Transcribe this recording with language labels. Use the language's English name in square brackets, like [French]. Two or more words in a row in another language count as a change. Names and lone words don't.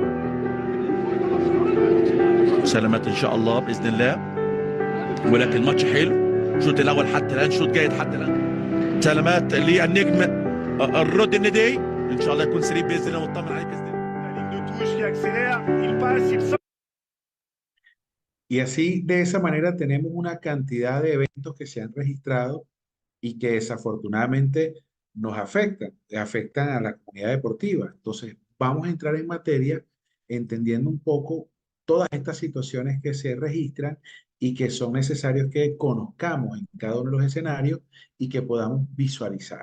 [Arabic] سلامات إن شاء الله بإذن الله، ولكن الماتش حلو. الشوط الاول حتى الان شوط جيد حتى الان. سلامات للنجم الرد الندي، ان شاء الله يكون سليم باذن الله ونطمن عليه باذن الله. [Spanish] Y así, de esa manera, tenemos una cantidad de eventos que se han registrado y que desafortunadamente nos afectan a la comunidad deportiva. Entonces, vamos a entrar en materia entendiendo un poco todas estas situaciones que se registran y que son necesarios que conozcamos en cada uno de los escenarios y que podamos visualizar.